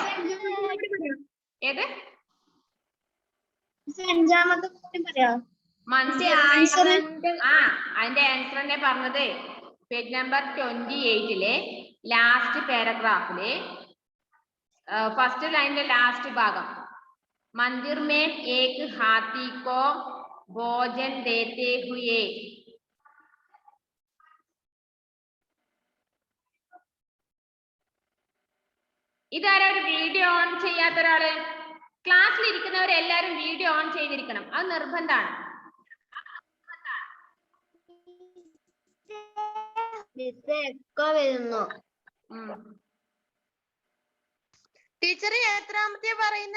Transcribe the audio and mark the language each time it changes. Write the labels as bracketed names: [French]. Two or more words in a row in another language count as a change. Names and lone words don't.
[Malayalam] ഏത് അഞ്ചാമത്തെ പറയാ? അതിന്റെ ആൻസർ തന്നെ പറഞ്ഞത്. [English] page number 28 last paragraph first line last [Malayalam] ഭാഗം. [Hindi] मंदिर में एक हाथी को भोजन देते हुए. [Malayalam] ഇതാരാ ഒരു [English] video on [Malayalam] ചെയ്യാത്ത ഒരാള്? ക്ലാസ്സിൽ ഇരിക്കുന്നവരെല്ലാരും [English] video on [Malayalam] ചെയ്തിരിക്കണം, അത് നിർബന്ധമാണ്. ടീച്ചർ എത്രാമത്തെ പറയുന്നേ?